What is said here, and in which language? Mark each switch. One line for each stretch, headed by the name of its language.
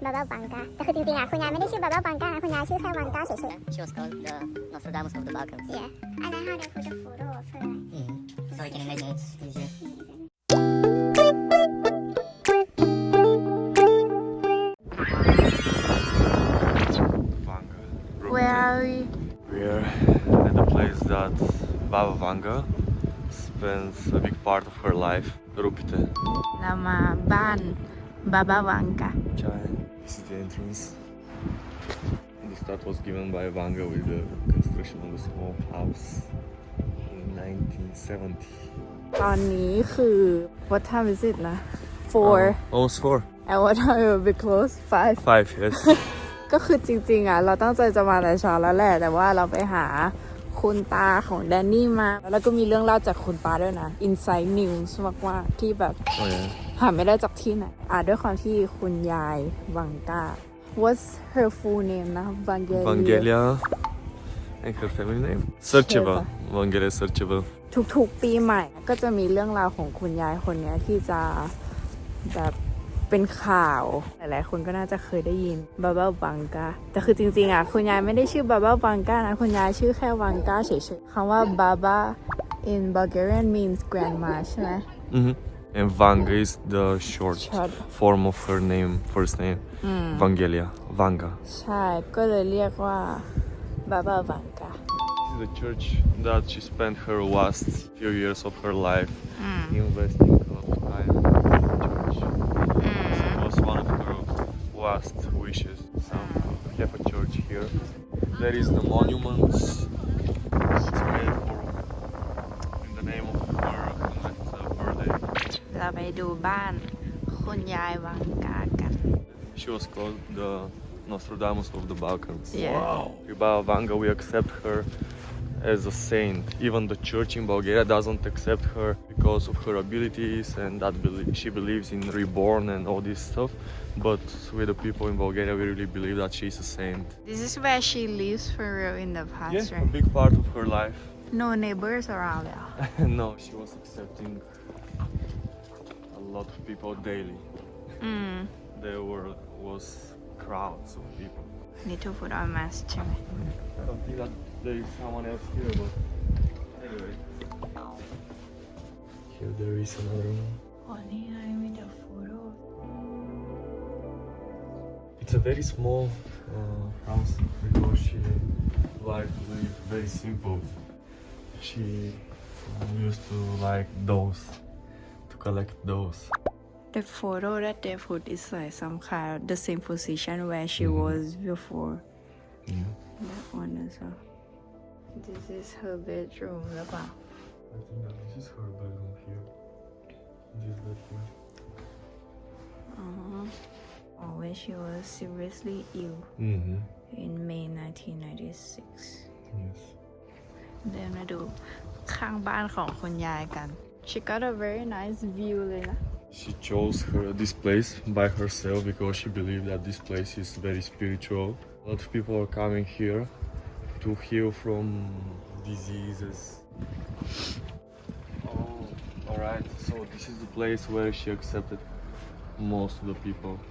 Thai: บาบาวังกาแต่คือจริงๆคุณยายไม่ได้ชื่อบาบาวังกานะคุณยายชื่อแค่วังกาเฉยๆ
English: She was called the Nostradamus of the Balkans. Yeah I like how they put a photo of her So you can imagine it's easier. Where are we? We are at the place that Baba Vanga spends a big part of her life, Rupite.
Thai: เรามาบ้านบาบาวังกา
English: Chai. This is the entrance. The start was given by Vanga with the construction of a small house in 1970.
Thai: ตอนนี้คือ
English: what time is it
Thai: นะ
English: 4 Almost 4. and what time will be close 5 5, yes.
Thai: ก็คือจริงๆเราตั้งใจจะมาแต่เช้าแล้วแหละแต่ว่าเราไปหาคุณตาของแดนนี่มาแล้วก็มีเรื่องเล่าจากคุณตาด้วยนะ
English: inside news
Thai: มากๆที่แบบ
English: Oh yeah.
Thai: หาไม่ได้จากที่ไหนด้วยความที่คุณยายวังกา
English: what's her full name
Thai: นะ
English: Vangelia. And her family name? Searchable. Vangelia Searchable.
Thai: ทุกๆปีใหม่ก็จะมีเรื่องราวของคุณยายคนนี้ที่จะแบบเป็นข่าวหลายๆคนก็น่าจะเคยได้ยินบาบาวังกาแต่คือจริงๆคุณยายไม่ได้ชื่อบาบาวังกานะคุณยายชื่อแค่วังกาเฉยๆคำว่าบาบา
English: in Bulgarian means grandma
Thai: ใช่ไหม
English: And Vanga is the short form of her name, first name. Vangelia. Vanga.
Thai: ใช่ก็เลยเรียกว่าบาบาวังกา
English: This is the church that she spent her last few years of her life investing a lot of time in the church. It was one of her last wishes. So we have a church here. There is the monuments. It's made for in the name of her birthday.
Thai: เราไปดูบ้านคุณยายวังกากัน
English: She was called the Nostradamus of the Balkans. Yeah. Wow. Baba Vanga, we accept her as a saint. Even the church in Bulgaria doesn't accept her because of her abilities and that she believes in reborn and all this stuff. But with the people in Bulgaria, we really believe that she's a saint. This is where she lives for real in the past, Yeah, a right? big part of her life. No neighbors around there. No, she was accepting a lot of people daily. There was crowds of people. Need to put on mask
Thai: ใช่ไหม
English: I don't think that there is someone else here, but anyway. Here there is another one.
Thai: อ๋อนี่ไงมีแต่ photo
English: It's a very small house because she liked to live very simple. She used to like dolls, to collect dolls. The photo that they put is like some kind of the same position where she was before. Yeah. That one as well. This is her bedroom
Thai: หรือเปล่า
English: I think that this is her bedroom here. This bed here. Oh, when she was seriously ill in May 1996. Yes.
Thai: เดินมาดูข้างบ้านของคุณยายกัน
English: She got a very nice view
Thai: เลยนะ
English: She chose this place by herself because she believed that this place is very spiritual. A lot of people are coming here to heal from diseases. Oh, alright. So this is the place where she accepted most of the people.